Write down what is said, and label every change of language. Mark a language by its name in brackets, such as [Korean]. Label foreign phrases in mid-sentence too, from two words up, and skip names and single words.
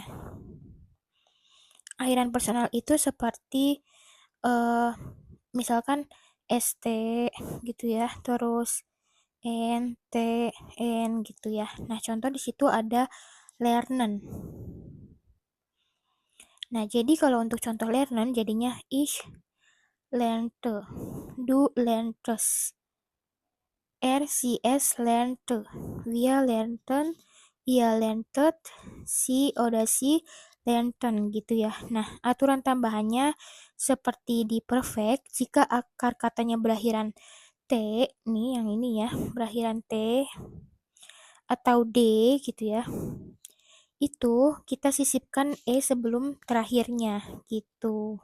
[Indonesian] Akhiran personal itu seperti misalkan ST gitu ya, terus NT, N gitu ya. Nah, contoh di situ ada lernen. Nah, jadi kalau untuk contoh lernen jadinya [German] ich lernte, du lerntest, sie lernte, wir lernten, ihr lerntet, sie oder sie lernten [Indonesian] gitu ya. Nah, aturan tambahannya seperti di perfect, jika akar katanya berakhiran T, nih yang ini ya, berakhiran T atau D gitu ya, itu kita sisipkan E sebelum terakhirnya gitu.